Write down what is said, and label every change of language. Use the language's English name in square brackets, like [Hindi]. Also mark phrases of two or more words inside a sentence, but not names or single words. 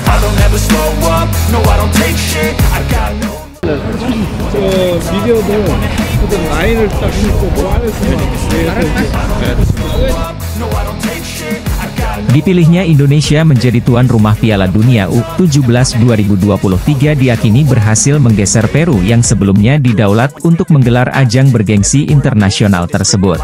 [English] don't ever slow up, no I don't take shit, I got no. [Korean] 미디어도 어떤 라인을 딱 읽고 그 안에서 [Indonesian] Dipilihnya Indonesia menjadi tuan rumah Piala Dunia U17 2023 diakini berhasil menggeser Peru yang sebelumnya didaulat untuk menggelar ajang bergengsi internasional tersebut.